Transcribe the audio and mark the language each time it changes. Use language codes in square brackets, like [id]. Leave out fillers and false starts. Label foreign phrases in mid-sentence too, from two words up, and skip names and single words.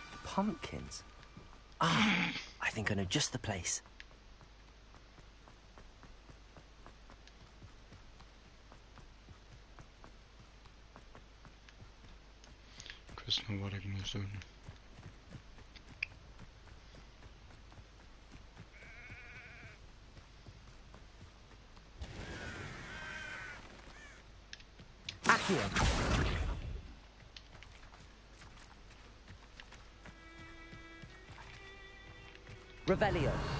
[en] pumpkins. Ah, I think I know just the place. [nl] Ik wist nog wat ik moest doen. Accio. Revelio.